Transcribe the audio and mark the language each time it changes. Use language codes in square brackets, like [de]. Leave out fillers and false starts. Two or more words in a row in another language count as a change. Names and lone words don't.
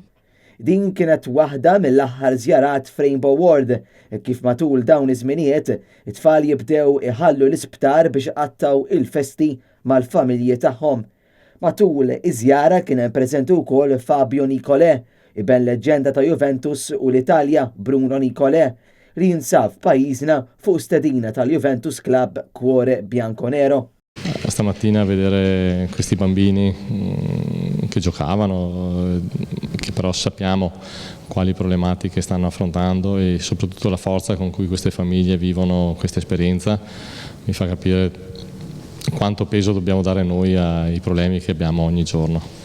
[mt] Din kienet waħda mill-aħħar żjarat f'Rainbow Ward, kif matul dawn iż-żminijiet it-tfal jibdew iħallu l-isptar biex qattaw il-festi mal-familji tagħhom. Matul iż-żjara kien hemm preżenti wkoll Fabio Nicolè, iben leġġenda ta' Juventus u l-Italja Bruno Nicolè, li jinsab f'pajjiżna fuq stedina tal-Juventus Club Cuore Bianconero. [it] Stamattina vedere questi bambini che giocavano, che però sappiamo quali problematiche stanno affrontando e soprattutto la forza con cui queste famiglie vivono questa esperienza mi fa capire quanto peso dobbiamo dare noi ai problemi che abbiamo ogni giorno.